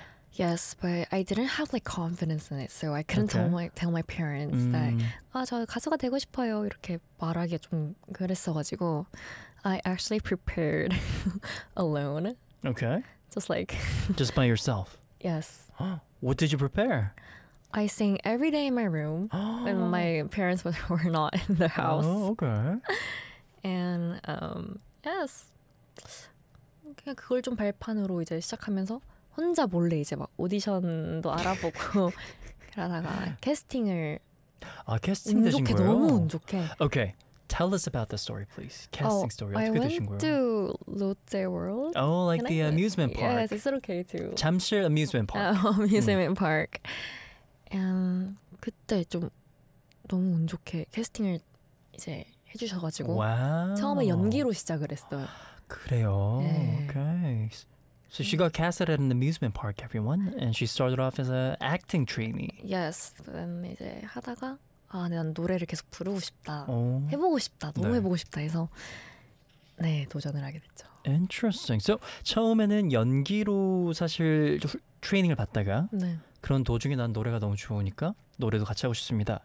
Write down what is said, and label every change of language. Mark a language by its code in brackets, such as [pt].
[en] Yes, but I didn't have like confidence in it, so I couldn't tell my parents that [ko] 저 가수가 되고 싶어요 이렇게 말하기 좀 그랬어가지고 [en] I actually prepared alone. Okay. Just like. Just by yourself. Yes. What did you prepare? I sing every day in my room when my parents were not in the house. Oh, okay. And yes, [ko] 그냥 그걸 좀 발판으로 이제 시작하면서 혼자 몰래 이제 막 오디션도 알아보고 그러다가 캐스팅을 캐스팅 되신 거예요? 너무 운 좋게. [en] Okay, tell us about the story, please. Casting story. I went to Lotte World. Oh, like the amusement park. Yes, it's okay too. 잠실 amusement park. Amusement park. [ko] 그때 좀 너무 운 좋게 캐스팅을 이제 해주셔가지고 처음에 연기로 시작을 했어요. 그래요? 네. [en] Okay. So she got casted at an amusement park, everyone. And she started off as an acting trainee. Yes. [ko] 이제 하다가 난 노래를 계속 부르고 싶다. 해보고 싶다. 너무 해보고 싶다 해서 네, 도전을 하게 됐죠. [en] Interesting. [ko] So 처음에는 연기로 사실 트레이닝을 받다가 그런 도중에 난 노래가 너무 좋으니까 노래도 같이 하고 싶습니다.